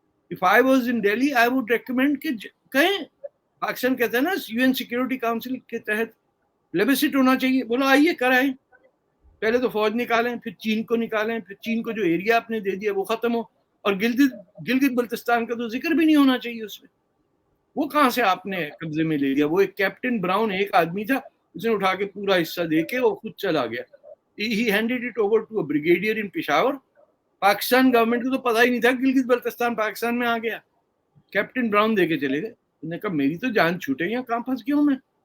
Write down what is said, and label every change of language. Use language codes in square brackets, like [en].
[en] if I was in Delhi I would recommend [hi] कि कहें, पाकिस्तान कहते हैं ना यूएन सिक्योरिटी काउंसिल के तहत प्लेबिसिट होना चाहिए, बोलो आइए कराएं, पहले तो फौज निकालें, फिर चीन को निकालें, फिर चीन को जो एरिया आपने दे दिया वो खत्म हो, और गिलगित बल्तिस्तान का तो जिक्र भी नहीं होना चाहिए उसमें। वो कहां से आपने कब्जे में ले लिया? वो एक कैप्टन ब्राउन एक आदमी था, उसने उठा के पूरा हिस्सा दे के वो खुद चला गया। [en] he handed it over to a brigadier in Peshawar. [hi] Pakistan government को तो पता ही नहीं था गिलगित बल्तिस्तान पाकिस्तान में आ गया. कैप्टन ब्राउन देके चले गए. उन्होंने कहा मेरी तो जान छूटे, यहाँ कहाँ फंस गया हूँ मैं.